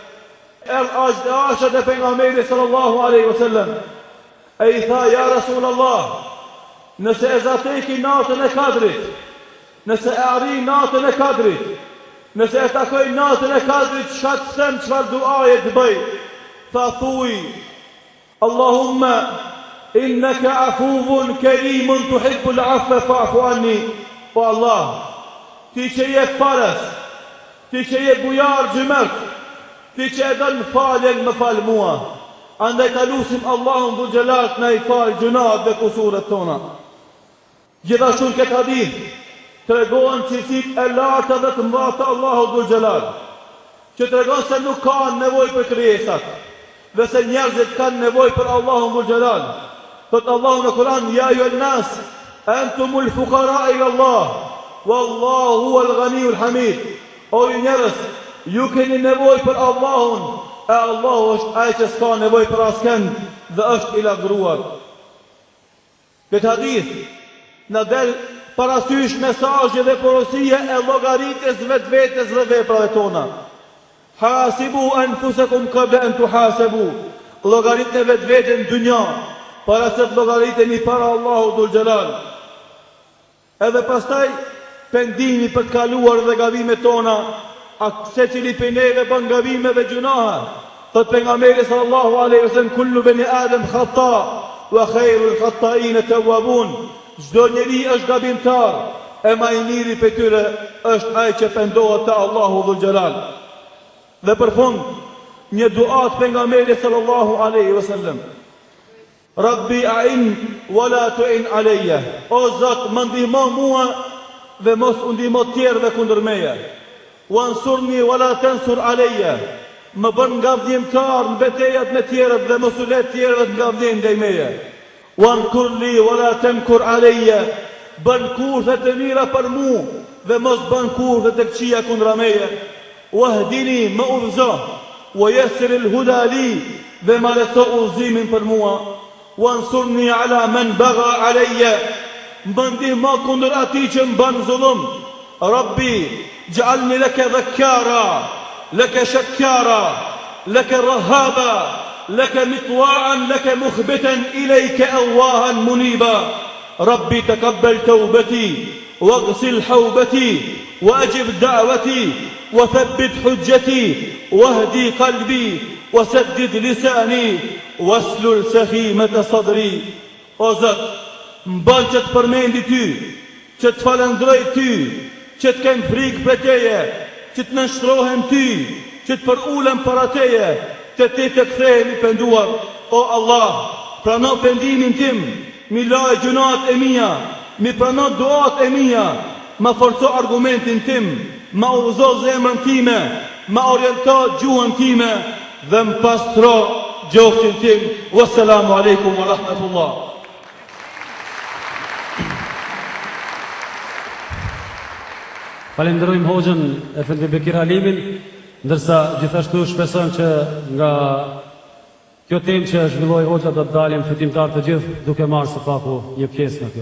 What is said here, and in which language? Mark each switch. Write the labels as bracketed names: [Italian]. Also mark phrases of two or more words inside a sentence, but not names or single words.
[Albanian] Asha dhe pejgamberi [Arabic] صلى الله عليه وسلم, [Albanian] ai tha, [Arabic] يا رسول الله, [Albanian] nëse e zateki natën e Kadrit, nëse e arri natën e Kadrit, nëse e takoj natën e Kadrit, çka të them, çfarë duaje të bëj? Tha, thuj, [Arabic] اللهم إنك عفو كريم تحب العفو فاعف عني. [Albanian] Po Allah, ti që je farës, ti që je bujar gjymërt, ti që e don faljen, më fal mua. Andaj ta lutim Allahun [Arabic] ذو الجلال [Albanian] na I fal gjunat dhe kusuret tona. Gjithashtu në këtë hadith tregon cilësitë e larta dhe të mëdha të Allahut [Arabic] ذو الجلال, [Albanian] që tregon se nuk ka nevojë për krijesat, dhe se njerëzit kanë nevojë për Allahun [Arabic] ذو الجلال. [Albanian] Thot Allahu në Kur'an, [Arabic] يا أيها الناس أنتم الفقراء إلى الله والله هو الغني الحميد. [Albanian] O ju njerëz, ju keni nevojë për Allahun, e Allahu është ai që s'ka nevojë për askënd dhe është I lavdëruar. Këtë hadith na del parasysh mesazhe dhe porosia e llogaritjes vetvetes dhe veprave tona. [Arabic] حاسبوا أنفسكم قبل أن تحاسبوا. [Albanian] Llogaritni vetveten në dunja, para se të llogariteni para Allahut [Arabic] ذو الجلال. [Albanian] Edhe pastaj pendimi për të kaluar dhe gabimet tona, secili prej neve bën gabime dhe gjunahe. Thot pejgamberi [Arabic] صلى الله عليه وسلم كل بني آدم خطاء وخير الخطائين التوابون. [Albanian] Çdo njeri është gabimtar, e më I miri prej tyre është ai që pendohet te Allahu [Arabic] ذو الجلال. [Albanian] Dhe për fund, një dua të pejgamberit [Arabic] صلى الله عليه وسلم. رب أعني ولا تعن علي. [Albanian] O Zot, më ndihmo mua dhe mos u ndihmo të tjerëve kundër meje. [Arabic] وانصرني ولا تنصر علي. [Albanian] Më bën ngavdhimtar në betejat me tjerët dhe mos u le të tjerëve të ngavdhin ndaj meje. [Arabic] وامكر لي ولا تمكر علي. [Albanian] Bën kurthe të mira për mua dhe mos ban kur dhe të këqia kundra meje. Wahdini më udhëzo, [Arabic] ويسر الهدى لي [Albanian] dhe më lehtëso udhëzimin për mua. [Arabic] وانصرني على من بغى علي, [Albanian] më ndihmo kundër atij që më bën zullum. [Arabic] Rabbi, اجعلني لك ذكارا لك شكارا لك رهابا لك مطواعا لك مخبتا إليك أواها منيبا. رب تقبل توبتي واغسل حوبتي وأجب دعوتي وثبت حجتي واهدي قلبي وسدد لساني واسلل سخيمة صدري. [Albanian] O Zot, mbal që të përmendi ty, që të falëndroj ty, që të kem frikë për teje, që të nështrohem ty, që të përulem para teje, të ti të kthehemi penduar. O Allah, prano pendimin tim, mi laj gjunat e mia, mi prano duat e mia, ma forco argumentin tim, ma udhëzo zemrën time, ma oriento gjuhën time, dhe më pastro gjoksin tim. [Arabic] والسلام عليكم ورحمة الله. [Albanian] Falenderojmë Hoxhën Efendi Bekir Halimin, ndërsa gjithashtu shpresojmë që nga kjo temë që zhvilloi Hoxha do të dalim fitimtar të gjithë duke marrë së paku një pjesë në kjo.